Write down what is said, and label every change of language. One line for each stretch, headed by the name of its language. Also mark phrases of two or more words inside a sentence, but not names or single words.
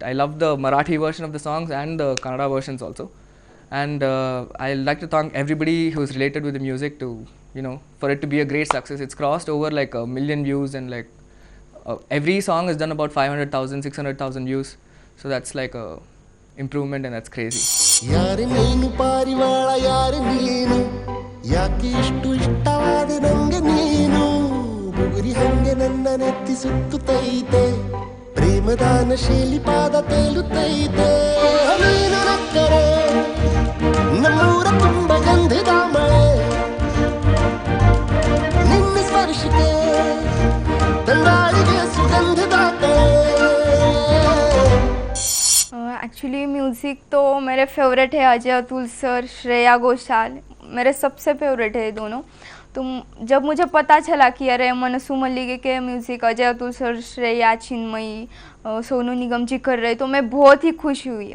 English: I love the Marathi version of the songs and the Kannada versions also. And I like to thank everybody who's related with the music to, for it to be a great success. It's crossed over like 1 million views, and like every song has done about 500,000, 600,000 views. So that's like a improvement, and that's crazy.
Kannada: ಯಾರೆ ನೀನು ಪಾರಿವಾಳ, ಯಾರೆ ನೀನು, ಯಾಕೆ ಇಷ್ಟು ಇಷ್ಟವಾದ ನಂಗೆ ನೀನು, ಬುಗುರಿ ಹಂಗೆ ನನ್ನ ನೆತ್ತಿ ಸುತ್ತುತ್ತೈತೆ, ಪ್ರೇಮದಾನ ಶೈಲಿ ಪಾದ ತೇಲುತ್ತೈತೆ, ನೀನು ನಕ್ಕರೆ ನಮ್ಮೂರ ತುಂಬ ಗಂಧದ ಮಳೆ, ನಿನ್ನ ಸ್ಪರ್ಶಕ್ಕೆ ತಂಗಾಳಿಗೆ ಸುಗಂಧದ
English: actually music
Hindi: तो मेरे फेवरेट है अजय अतुल सर, श्रेया घोषाल, मेरे सबसे फेवरेट है ये दोनों. तो जब मुझे पता चला कि अरे मनसू मल्लिगे के म्यूज़िक अजय अतुल सर, श्रेया, चिन्मयी, सोनू निगम जी कर रहे, तो मैं बहुत ही खुश हुई.